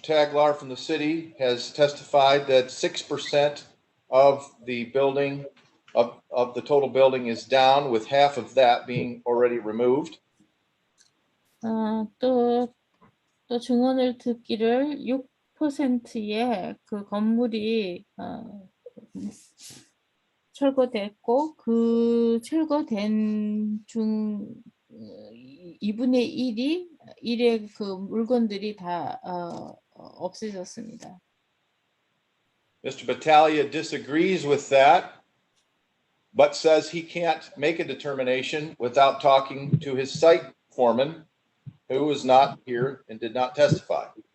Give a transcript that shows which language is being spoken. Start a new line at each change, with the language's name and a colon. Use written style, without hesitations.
English: Taglar from the city has testified that 6% of the building of the total building is down, with half of that being already removed.
Korean: 또 증언을 듣기를 6%의 그 건물이 철거됐고 그 철거된 중 2분의 1의 그 물건들이 다 없어졌습니다.
English: Mr. Battaglia disagrees with that, but says he can't make a determination without talking to his site foreman, who was not here and did not testify.